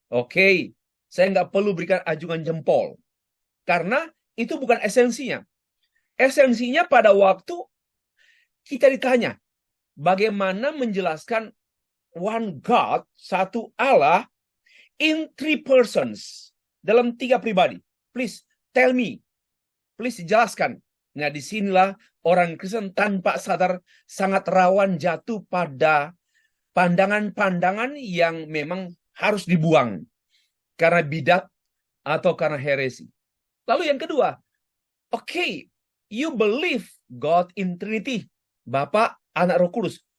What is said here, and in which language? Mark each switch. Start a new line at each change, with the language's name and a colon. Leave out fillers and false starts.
Indonesian: Oke, saya nggak perlu berikan ajungan jempol. Karena itu bukan esensinya. Esensinya pada waktu kita ditanya, bagaimana menjelaskan
English: one God,
Indonesian: satu Allah,
English: in 3 persons,
Indonesian: dalam 3 pribadi.
English: Please tell me, please
Indonesian: jelaskan. Nah, disinilah orang Kristen tanpa sadar sangat rawan jatuh pada pandangan-pandangan yang memang harus dibuang karena bidat atau karena heresi. Lalu yang kedua, oke,
English: you believe God in Trinity,
Indonesian: Bapa, Anak, Roh Kudus.